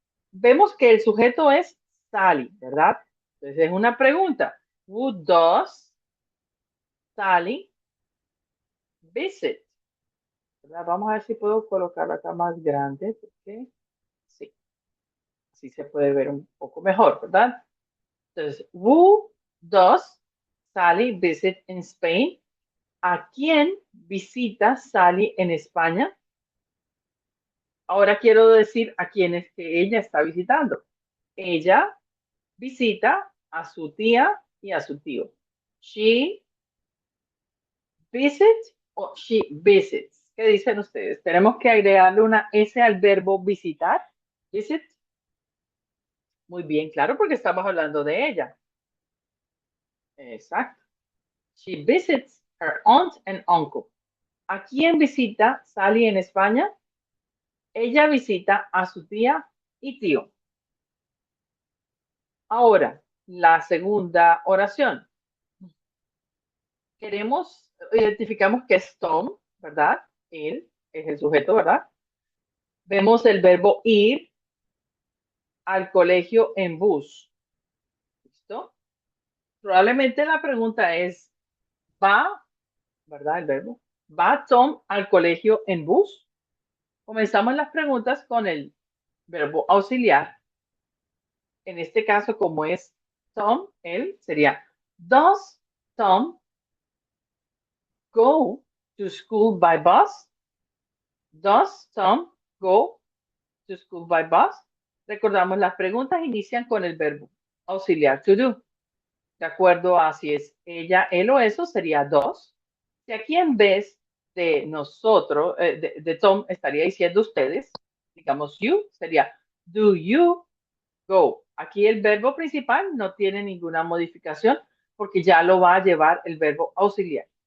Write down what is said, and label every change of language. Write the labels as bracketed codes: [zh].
[es] Vemos que el sujeto es Sally, ¿verdad? Entonces es una pregunta. [en] Who does Sally visit? [es] ¿Verdad? Vamos a ver si puedo colocarla acá más grande, porque sí, así se puede ver un poco mejor, ¿verdad? Entonces, [en] who does Sally visit in Spain? [es] ¿A quién visita Sally en España? Ahora quiero decir a quién es que ella está visitando. Ella visita a su tía y a su tío. [en] She visits o she visits. [es] ¿Qué dicen ustedes? Tenemos que agregarle una S al verbo visitar. Visit. Muy bien, claro, porque estamos hablando de ella. Exacto. [en] She visits her aunt and uncle. [es] ¿A quién visita Sally en España? Ella visita a su tía y tío. Ahora, la segunda oración. Identificamos que es Tom, ¿verdad? Él es el sujeto, ¿verdad? Vemos el verbo ir al colegio en bus. ¿Listo? Probablemente la pregunta es, ¿va, ¿verdad? El verbo. ¿Va Tom al colegio en bus? Comenzamos las preguntas con el verbo auxiliar. En este caso, como es Tom, él sería, [en] ¿Does Tom go to school by bus? Does Tom go to school by bus? [es] Recordamos, las preguntas inician con el verbo auxiliar to do. De acuerdo a si es ella, él o eso, sería does. Si aquí en vez de nosotros, de Tom, estaría diciendo ustedes, digamos you, sería [en] do you go. [es] Aquí el verbo principal no tiene ninguna modificación porque ya lo va a llevar el verbo auxiliar.